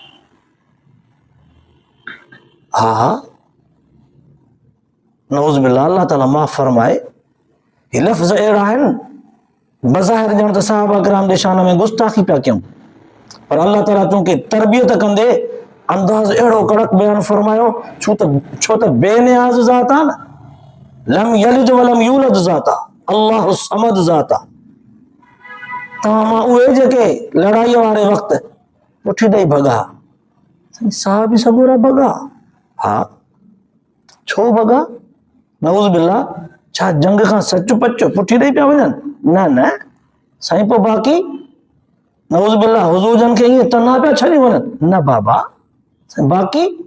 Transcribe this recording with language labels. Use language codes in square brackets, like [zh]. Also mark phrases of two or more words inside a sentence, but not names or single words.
[sd] हा [ar] نعوذ بالله, [sd] अल्लाह ताला माफ़ फरमाए, हे लफ़्ज़ अहिड़ा आहिनि, बज़ाहिर ॼण त सहाबा किराम जे शान में गुस्ताखी पिया कयूं, पर अल्लाह ताला चूंकि तरबियत कंदे अंदाज़ अहिड़ो कड़क बयानु फरमायो, छो त बेनियाज़ ज़ात आहे न, [ar] لم يلد ولم يولد [sd] ज़ात आहे, [ar] الله الصمد [sd] ज़ात आहे। तव्हां मां उहे जेके लड़ाईअ वारे वक़्तु पुठी ॾेई भॻा, साहिब सगोरा भॻा, हा छो भॻा, [ar] نعوذ بالله, [sd] छा जंग खां सच पच पुठी ॾेई पिया वञनि, न साईं, पोइ बाक़ी [ar] نعوذ بالله [sd] हुज़ूर जन खे ईअं तना पिया छॾी वञनि, न बाबा, बाक़ी